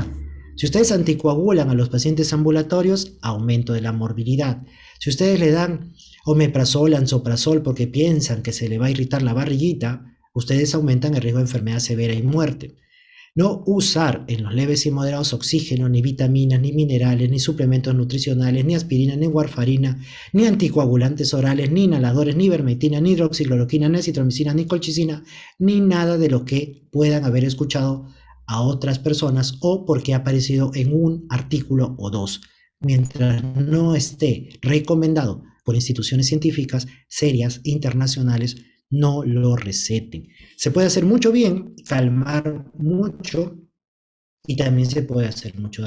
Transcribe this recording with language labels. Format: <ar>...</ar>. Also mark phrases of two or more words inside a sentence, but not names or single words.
<es>Si ustedes anticoagulan a los pacientes ambulatorios, aumento de la morbilidad. Si ustedes le dan omeprazol, lansoprazol porque piensan que se le va a irritar la barriguita, ustedes aumentan el riesgo de enfermedad severa y muerte. No usar en los leves y moderados oxígeno, ni vitaminas, ni minerales, ni suplementos nutricionales, ni aspirina, ni warfarina, ni anticoagulantes orales, ni inhaladores, ni ivermectina, ni hidroxicloroquina, ni acitromicina, ni colchicina, ni nada de lo que puedan haber escuchado a otras personas o porque ha aparecido en un artículo o dos, mientras no esté recomendado por instituciones científicas serias, internacionales, no lo receten. Se puede hacer mucho bien, calmar mucho y también se puede hacer mucho daño.</es>